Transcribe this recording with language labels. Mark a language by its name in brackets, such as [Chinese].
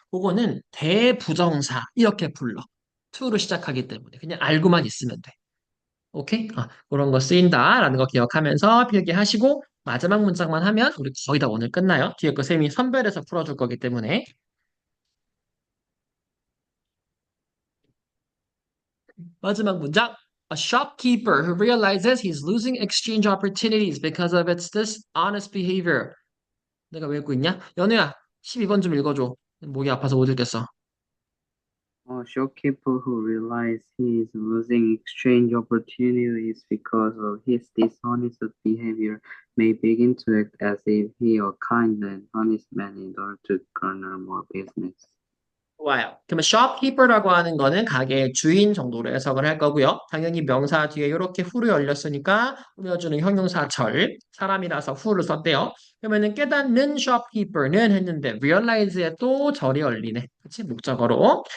[Korean] 그거는 대부정사 이렇게 불러. 투로 시작하기 때문에 그냥 알고만 있으면 돼. 오케이? 그런 거 쓰인다라는 거 기억하면서 필기하시고 마지막 문장만 하면 우리 거의 다 오늘 끝나요. 뒤에 거 쌤이 선별해서 풀어줄 거기 때문에 마지막 문장. [English] A shopkeeper who realizes he's losing exchange opportunities because of its dishonest behavior. [Korean] 내가 왜 읽고 있냐? 연우야, 12번 좀 읽어줘. 목이 아파서 못 읽겠어. [English] A shopkeeper who realizes he is losing exchange opportunities because of his dishonest behavior may begin to act as if he a kind and honest man in order to garner more business. [Korean] 좋아요. 그러면 shopkeeper라고 하는 거는 가게의 주인 정도로 해석을 할 거고요. 당연히 명사 뒤에 이렇게 who를 열렸으니까 꾸며주는 형용사절, 사람이라서 who를 썼대요. 그러면은 깨닫는 shopkeeper는 했는데 realize에 또 절이 열리네. 그치? 목적어로.